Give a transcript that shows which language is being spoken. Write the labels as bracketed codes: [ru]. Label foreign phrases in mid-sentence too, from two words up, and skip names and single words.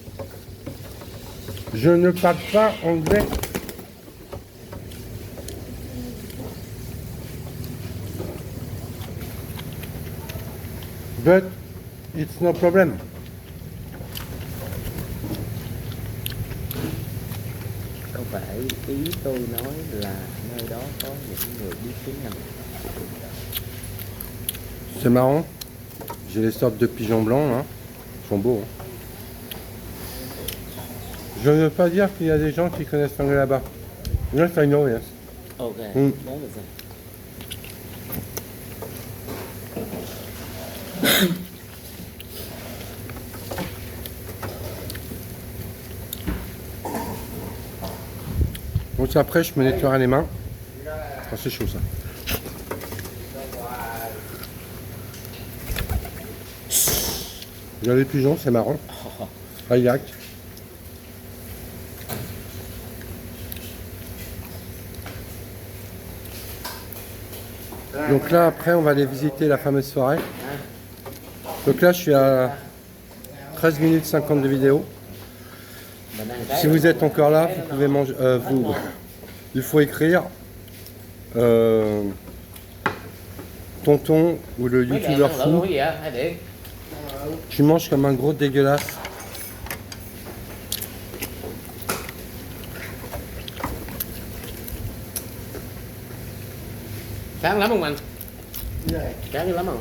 [fr] Je ne parle pas anglais. [en] But it's no problem. [vi] Không phải ý tôi nói là nơi đó có những người biết tiếng Anh. [fr] C'est marrant. J'ai les sortes de pigeons blancs là. Ils sont beaux. Hein. Je ne veux pas dire qu'il y a des gens qui connaissent l'anglais là-bas. [en] Yes, I know, yes. Ok. [vi] Ừ. Đó là sao? [fr] Donc après, je me nettoierai les mains. Oh, c'est chaud ça. Il y a les pigeons, c'est marrant. Kayak. Donc là, après, on va aller visiter la fameuse forêt. Donc là, je suis à 13 minutes 50 de vidéo. [vi] Mình ăn cái [fr] Si vous êtes encore là, vous pouvez manger. Il faut écrire Tonton ou le [vi] mấy [fr] youtubeur [vi] đèn lượng [fr] fou. [vi] cái gì á? Hai điện. [fr] Tu manges comme un gros dégueulasse. [vi] Sáng lắm không anh? Như này, Sáng dữ lắm không?